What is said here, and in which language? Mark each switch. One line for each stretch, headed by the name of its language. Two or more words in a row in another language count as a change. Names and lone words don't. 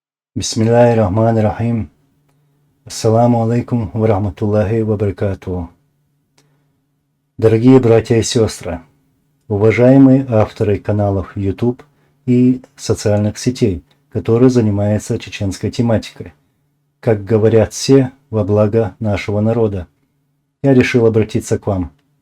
Arabic: بسم الله الرحمن الرحيم. السلام عليكم ورحمة الله وبركاته.
Russian: Дорогие братья и сестры, уважаемые авторы каналов YouTube и социальных сетей, которые занимаются чеченской тематикой, как говорят все, во благо нашего народа, я решил обратиться к вам.